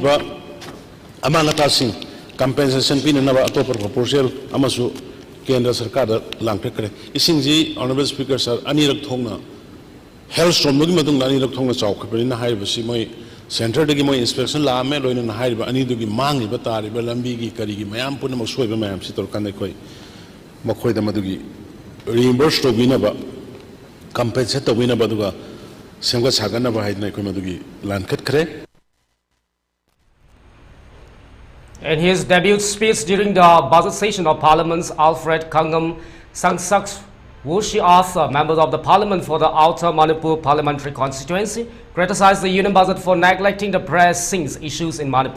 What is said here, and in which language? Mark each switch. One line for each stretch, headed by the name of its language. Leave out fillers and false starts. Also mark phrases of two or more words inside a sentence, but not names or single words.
Manipuri: ba amanga ta sing compensation pinaba atopar proposal amasu
Hindi: kendra sarkar
Manipuri: da langkre kare ising ji
English: honorable speaker sir
Manipuri: anirak thongna hailstorm gi madung anirak thongna chawkhapani na haiba si moi center dagi moi inspection la me loina na haiba ani dugi mangi ba tari ba lambi gi kari gi mayam puna maksoi ba mayam si tor kan koi makhoi da madugi reimburse to binaba compensate to binaba duga semga sagana ba haidna ko madugi lankhat khre.
English: In his debut speech during the budget session of Parliament's Alfred Kangam Sangsak Wushi Arthur, members of the Parliament for the Outer Manipur Parliamentary Constituency, criticized the Union budget for neglecting the pressing issues in Manipur.